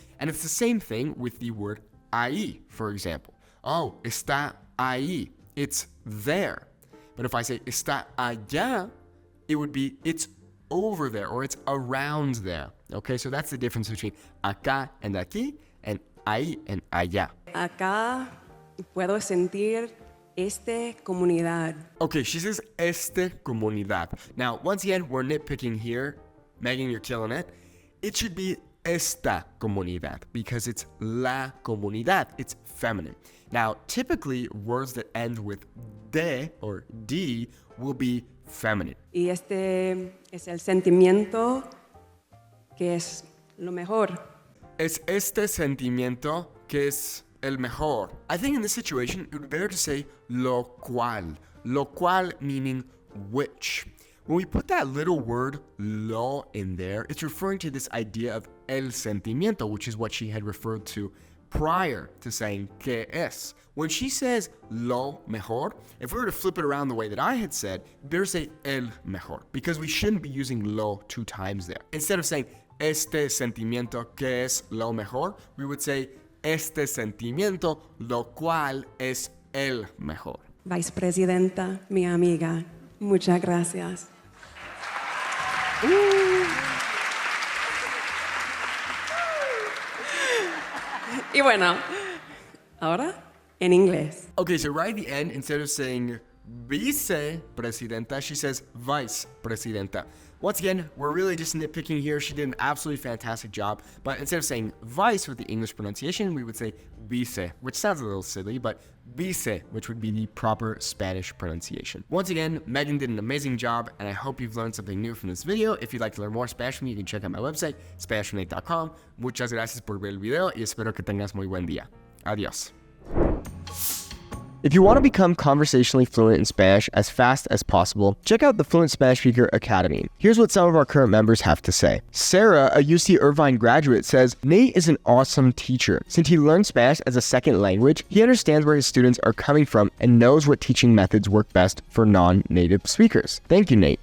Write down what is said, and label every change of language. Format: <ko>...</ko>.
<en>And it's the same thing with the word ahí, for example.</en> <es>Oh, está ahí.</es> <en>It's there. But if I say</en> <es>está allá,</es> <en>it would be it's over there or it's around there. Okay, so that's the difference between acá and aquí and ahí and allá.</en> <es>Acá puedo sentir esta comunidad.</es> <en>Okay, she says</en> <es>esta comunidad.</es> <en>Now, once again, we're nitpicking here. Meghan, you're killing it. It should be esta comunidad because it's la comunidad. It's feminine. Now, typically, words that end with de or d will be feminine.</en> <es>Y este es el sentimiento que es lo mejor. Es este sentimiento que es el mejor.</es> <en>I think in this situation, it would be better to say</en> <es>lo cual. Lo cual</es> <en>meaning which. When we put that little word lo in there, it's referring to this idea of el sentimiento, which is what she had referred to prior to saying</en> <es>que es.</es> <en>When she says</en> <es>lo mejor,</es> <en>if we were to flip it around the way that I had said, better say</en> <es>el mejor,</es> <en>because we shouldn't be using lo 2 times there. Instead of saying</en> <es>este sentimiento que es lo mejor,</es> <en>we would say</en> <es>este sentimiento, lo cual es el mejor. Vicepresidenta, mi amiga, muchas gracias. Y bueno, ahora en inglés.</es> <en>Okay, so right at the end, instead of saying vicepresidenta, she says vicepresidenta. Once again, we're really just nitpicking here. She did an absolutely fantastic job. But instead of saying vice with the English pronunciation, we would say vice, which sounds a little silly, but vice, which would be the proper Spanish pronunciation. Once again, Meghan did an amazing job, and I hope you've learned something new from this video. If you'd like to learn more Spanish from me, you can check out my website, SpanishFromNate.com.</en> <es>Muchas gracias por ver el video y espero que tengas muy buen día. Adiós.</es> <en>If you want to become conversationally fluent in Spanish as fast as possible, check out the Fluent Spanish Speaker Academy. Here's what some of our current members have to say. Sarah, a UC Irvine graduate, says, Nate is an awesome teacher. Since he learned Spanish as a second language, he understands where his students are coming from and knows what teaching methods work best for non-native speakers. Thank you, Nate.</en>